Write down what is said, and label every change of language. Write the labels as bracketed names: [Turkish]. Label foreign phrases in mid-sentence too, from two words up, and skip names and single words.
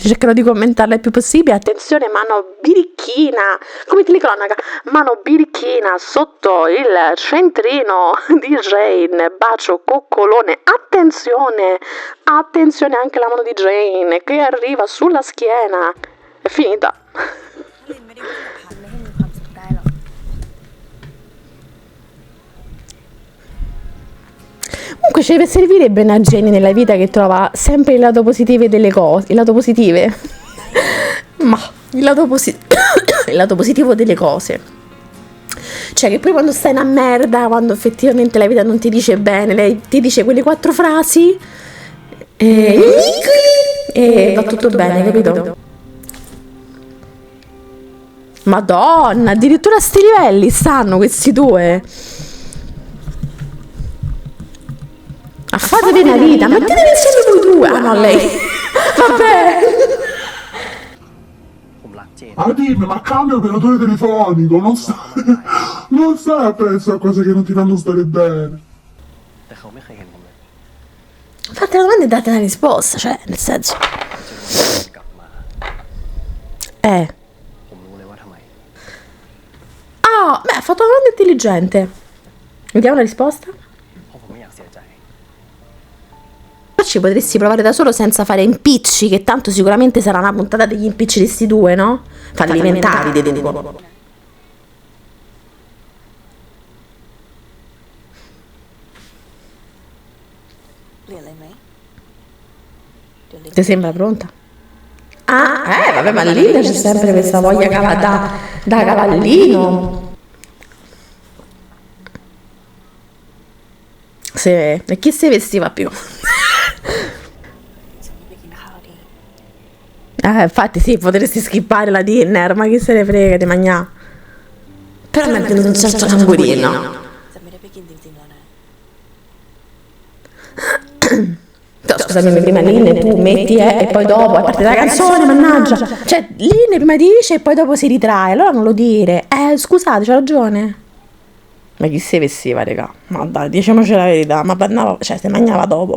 [Italian] Cercherò di commentarla il più possibile. Attenzione, mano birichina. Come telecronaca. Mano birichina sotto il centrino di Jane. Bacio coccolone. Attenzione. Attenzione anche la mano di Jane che arriva sulla schiena. È finita. [Thai] เลนไม่ได้พูดกับพันไม่ให้มีความสุขได้หรอก [Italian] Comunque ci servirebbe una Jenny nella vita che trova sempre il lato positivo delle cose. Il lato positive? Ma il lato, il lato positivo delle cose. Cioè che poi quando stai in una merda, quando effettivamente la vita non ti dice bene, lei ti dice quelle 4 frasi e va tutto bene, capito? Madonna, addirittura a sti livelli stanno questi due. A fatevi una vita, mettetevi insieme voi due. Ah no, lei. Vabbè. [Thai] ผมรักเจน [Italian] Ah dimmi, ma cambia operatore telefonico, non stai appresso a cose che non ti fanno stare bene. [Thai] แต่เขาไม่เคยเห็นผมเลย [Italian] Fate la domanda e date una risposta, cioè, nel senso. [Thai] จนวันที่เจนกลับมา ผมรู้เลยว่าทำไม [Italian] Ah, beh, ha fatto una domanda intelligente. Vediamo la risposta. [Thai] เพราะผมไม่อยากเสียใจ [Italian] Poi ci potresti provare da solo senza fare impicci, che tanto sicuramente sarà una puntata degli impicci di sti due, no? Fallimentari, dico. [Thai] เปลี่ยนอะไรไหมเดี๋ยวเลน [Italian] Ti sembra pronta? Ah, vabbè, ma lì c'è sempre questa voglia da cavallino. Sì, e chi si vestiva più? [Thai] ฉันไปกินข้าวดี [Italian] Infatti sì, potresti skippare la dinner, ma chi se ne frega di mangiare. Però mi è venuto un certo tamburino. จะไม่ได้ไปกินจริงๆแล้วนะ No, scusami, prima l'inne tu metti e poi dopo è partita la canzone, mannaggia. Cioè, l'inne prima dice e poi dopo si ritrae, allora non lo dire. Scusate, c'ho ragione. Ma chi si vestiva, raga? Ma dai, diciamoci la verità, ma andava, cioè, si mangiava dopo.